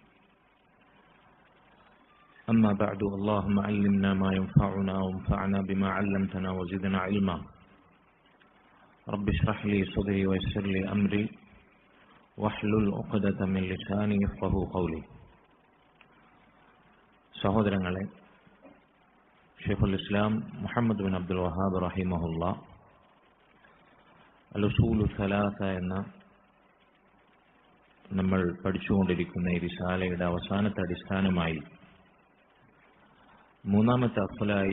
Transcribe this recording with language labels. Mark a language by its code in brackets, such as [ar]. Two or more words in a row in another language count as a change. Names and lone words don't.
[ar] أما بعد، اللهم علمنا ما ينفعنا وانفعنا بما علمتنا وزدنا علما. رب اشرح لي صدري ويسر لي أمري واحلل عقدة من لساني يفقهوا قولي. [ml] സഹോദരങ്ങളെ, ഷെയ്ഖുൽ ഇസ്ലാം മുഹമ്മദ് ബിൻ അബ്ദുൽ വഹാബ് റഹിമഹുല്ലാഹ് അൽ-ഉസൂലു സലാസ എന്ന നമ്മൾ പഠിച്ചുകൊണ്ടിരിക്കുന്ന ഈ റിസാലയുടെ അവസാനത്തെ അടിസ്ഥാനമായി മൂന്നാമത്തെ അസ്ലായി